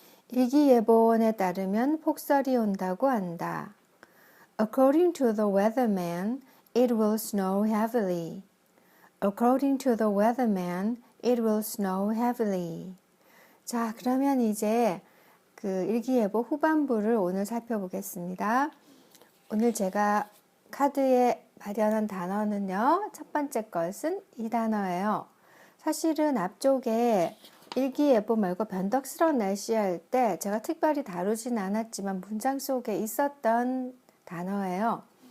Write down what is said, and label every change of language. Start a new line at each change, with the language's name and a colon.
Korean: 일기예보원에 따르면 폭설이 온다고 한다.
English: According to the weatherman, it will snow heavily.
Korean: 자, 그러면 이제 그 일기예보 후반부를 오늘 살펴보겠습니다. 오늘 제가 카드에 발현한 단어는요. 첫 번째 것은 이 단어예요. 사실은 앞쪽에 일기예보 말고 변덕스러운 날씨 할 때 제가 특별히 다루진 않았지만 문장 속에 있었던 단어예요.